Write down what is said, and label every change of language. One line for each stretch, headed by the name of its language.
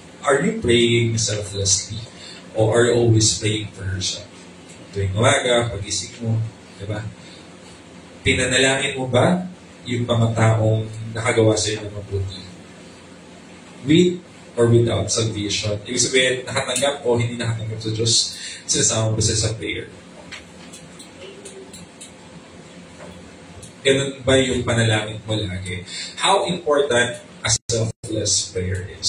English: Are you praying selflessly? Or are you always praying for yourself?
Filipino: Tuwing umaga, pag-isip mo, di ba? Pinanalangin mo ba yung mga taong nakagawa sa iyo ng mabuti?
English: With or without salvation?
Filipino: Ibig sabihin, nakatanggap o hindi nakatanggap sa Diyos, sinasama mo sa prayer. Ganun ba yung panalangin mo lagi?
English: How important a selfless prayer is?